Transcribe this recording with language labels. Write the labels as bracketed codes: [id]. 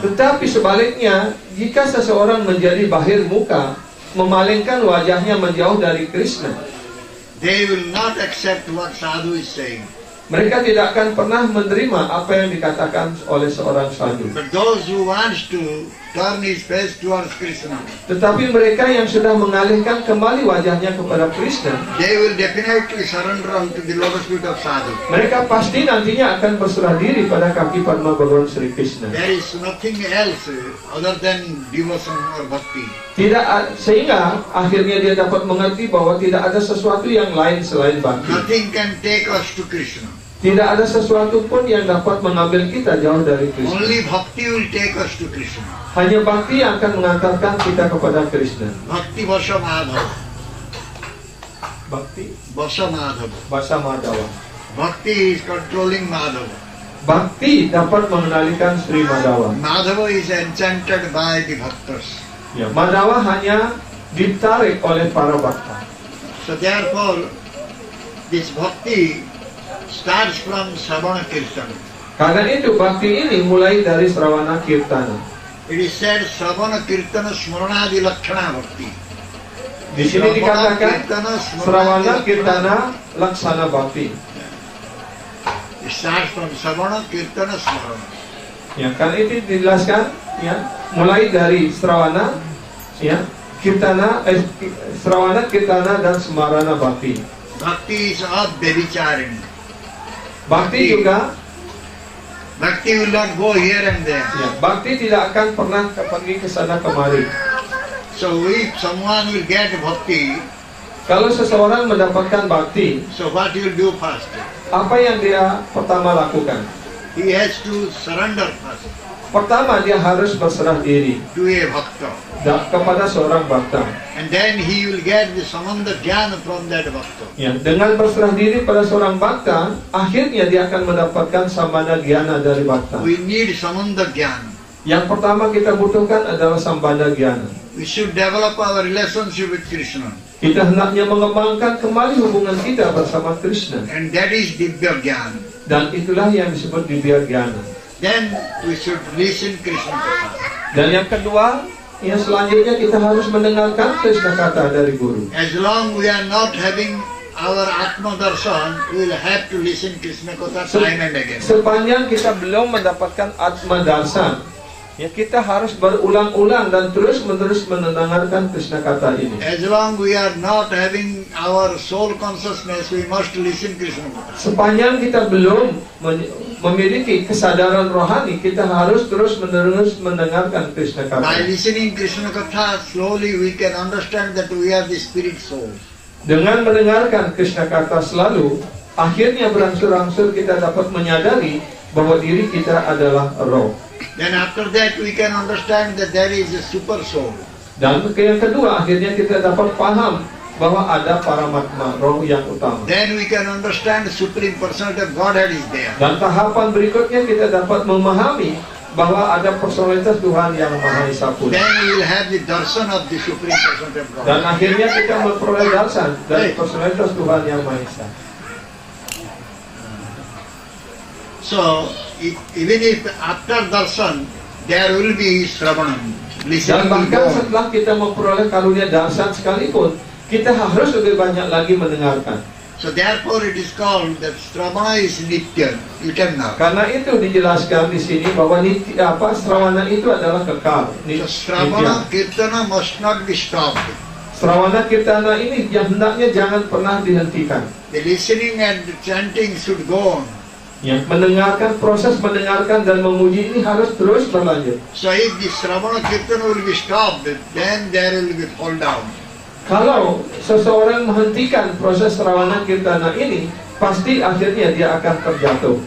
[id] Tetapi sebaliknya, jika seseorang menjadi bahir muka, memalingkan wajahnya menjauh dari Krishna, [en] They will not accept what sadhu is saying. [id] mereka tidak akan pernah menerima apa yang dikatakan oleh seorang sadhu. [en] But those who wants to turn his face towards Krishna, [id] Tetapi mereka yang sudah mengalihkan kembali wajahnya kepada Krishna, [en] they will definitely surrender unto the lotus feet of sadhu. [id] mereka pasti nantinya akan berserah diri pada kaki Padma Bhagawan Sri Krishna. [en] There is nothing else other than devotion or bhakti. [id] Sehingga akhirnya dia dapat mengerti bahwa tidak ada sesuatu yang lain selain bhakti. [en] Nothing can take us to Krishna. [id] Tidak ada sesuatu pun yang dapat mengambil kita jauh dari Krishna. [en] Only bhakti will take us to Krishna. [id] Hanya bhakti yang akan mengantarkan kita kepada Krishna. [sa] Bhakti Vasa Madhava. Bhakti Vasa Madhava. Basa Madhawa. [en] Bhakti is controlling Madhava. [id] Bhakti dapat mengendalikan Sri Madhawa. [en] Madhava is enchanted by the bhaktas. [id] Madhawa hanya ditarik oleh para bhakta. [en] So therefore, this bhakti starts from Sravana Kirtana. [id] Karena itu bhakti ini mulai dari Sravana Kirtana. [en] It is said Sravana Kirtana Smaranadi Lakshana Bhakti. [id] Di sini dikatakan Sravana Kirtana Laksana Bhakti. [en] It starts from Sravana Kirtana Smarana. [id] Karena itu dijelaskan, mulai dari Sravana, Kirtana, Sravana, Kirtana dan Smarana Bhakti. [en] Bhakti is of Devicharini. [id] Bhakti juga, [en] Bhakti will not go here and there. [id] Bhakti tidak akan pernah pergi ke sana kemari. [en] So if someone will get bhakti, [id] Kalau seseorang mendapatkan bhakti, [en] so what he will do first? [id] apa yang dia pertama lakukan? [en] He has to surrender first [id] Pertama, dia harus berserah diri [en] to a bhakta. [id] kepada seorang bhakta. [en] And then he will get the samanda jnana from that bhakta. [id] Dengan berserah diri pada seorang bhakta, akhirnya dia akan mendapatkan sambandha gyana dari bhakta. [en] We need samanda jnana. [id] Yang pertama kita butuhkan adalah sambandha gyana. [en] We should develop our relationship with Krishna. [id] Kita hendaknya mengembangkan kembali hubungan kita bersama Krishna. [en] And that is Divya Jnana. [id] Dan itulah yang disebut Divya Gyana. [en] Then we should listen Krishna Katha. [id] Dan yang kedua, selanjutnya kita harus mendengarkan Krishna Katha dari Guru. [en] As long we are not having our Atma Darshan, we will have to listen Krishna Katha time and again. [id] Sepanjang kita belum mendapatkan Atma Darsan, kita harus berulang-ulang dan terus-menerus mendengarkan Krishna Katha ini. [en] As long we are not having our soul consciousness, we must listen Krishna Katha. [id] Sepanjang kita belum memiliki kesadaran rohani, kita harus terus-menerus mendengarkan Krishna [en] By [id] Katha. [en] listening Krishna Katha, slowly we can understand that we are the spirit soul. [id] Dengan mendengarkan Krishna Katha selalu, akhirnya berangsur-angsur kita dapat menyadari bahwa diri kita adalah roh. [en] Then after that we can understand that there is a super soul. [id] Dan yang kedua, akhirnya kita dapat paham bahwa ada Paramatma, roh yang utama. [en] Then we can understand the Supreme Personality of Godhead is there. [id] Dan tahapan berikutnya kita dapat memahami bahwa ada personalitas Tuhan yang Maha Esa pula. [en] Then we will have the darshan of the Supreme Personality of God. [id] Dan akhirnya kita memperoleh darsan dari personalitas Tuhan yang Maha Esa. [en] So, even if after darshan, there will be Shravanam. [id] Dan [en] Listening to [id] bahkan [en] God. [id] setelah kita memperoleh karunia darsan sekalipun, kita harus lebih banyak lagi mendengarkan. [en] So therefore it is called that Shravana is Nitya, eternal. [id] Karena itu dijelaskan di sini bahwa Srawana itu adalah kekal. [en] So Shravana Kirtana must not be stopped. [id] Srawana Kirtana ini hendaknya jangan pernah dihentikan. [en] The listening and the chanting should go on. [id] Yang mendengarkan, proses mendengarkan dan memuji ini harus terus berlanjut. [en] So if the Shravana Kirtana will be stopped, then there will be fall down. [id] Kalau seseorang menghentikan proses Srawana Kirtana ini, pasti akhirnya dia akan terjatuh.